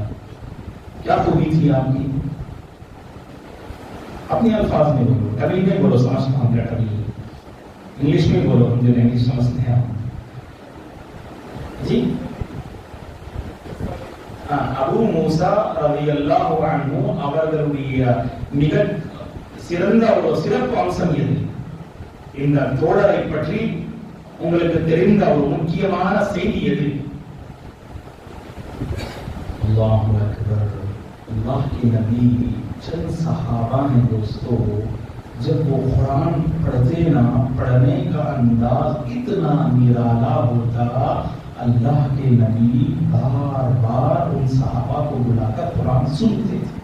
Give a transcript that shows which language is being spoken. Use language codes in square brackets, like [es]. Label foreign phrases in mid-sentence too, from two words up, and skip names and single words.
[ur] کیا خوبی تھی آپ کی؟ اپنے الفاظ میں بولو، کبھی نہیں بولو سمجھتا ہوں کیا، کبھی انگلش میں بولو، ہم جو انگلش سمجھتے ہیں جی۔ [ta] ابو موسیٰ [ar] رضی اللہ عنہ [ta] அவர்களுடைய மிக சிறந்த ஒரு சிறப்பு அம்சம் எது? இந்த தோழரை பற்றி உங்களுக்கு தெரிந்த ஒரு முக்கியமான செய்தி எது? [ar] الله أكبر. [ur] اللہ کے نبی چند صحابہ ہیں دوستو، جب وہ قرآن پڑھتے نا، پڑھنے کا انداز اتنا نرالا ہوتا، اللہ کے نبی بار بار ان صحابہ کو بلا کر قرآن سنتے تھے۔